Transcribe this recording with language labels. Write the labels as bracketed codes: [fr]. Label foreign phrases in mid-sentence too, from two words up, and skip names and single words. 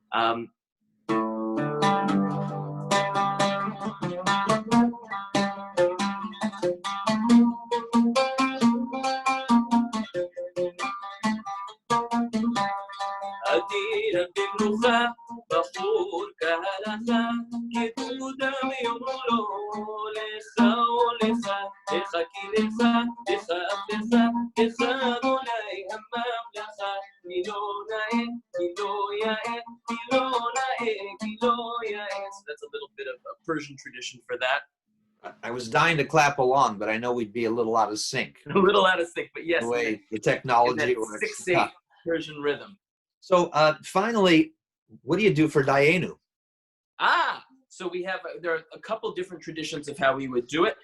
[he] אדיר במלוכה, בחור כהלכה, גדודיו יאמרו lo, לך לך, לך כי לך, לך לך, לך ה' הממלכה, כי לו נאה, כי לו יאה, כי לו נאה, כי לו יאה. [en] So that's a little bit of a Persian tradition for that. I was dying to clap along, but I know we'd be a little out of sync. A little out of sync, but yes. The way the technology works. 6/8 Persian rhythm. So finally, what do you do for Dayenu? So there are a couple different traditions of how we would do it.